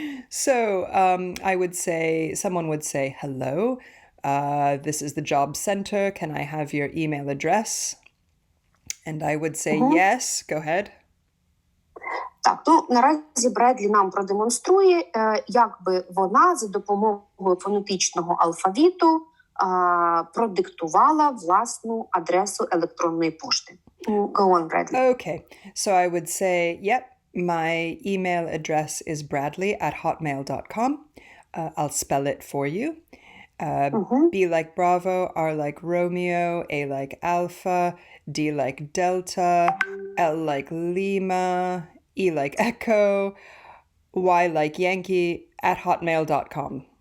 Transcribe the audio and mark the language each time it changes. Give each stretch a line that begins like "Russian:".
English: So I would say, someone would say, hello, this is the job center. Can I have your email address? And I would say, yes, go ahead.
Ukrainian: Так, ну, наразі Бредлі нам продемонструє, як би вона за допомогою фонетичного алфавіту продиктувала власну адресу електронної пошти.
English: Go on, Bradley. Okay, so I would say, yep, my email address is bradley@hotmail.com. I'll spell it for you. B like Bravo, R like Romeo, A like Alpha, D like Delta, L like Lima, E like Echo, Y like Yankee, @hotmail.com.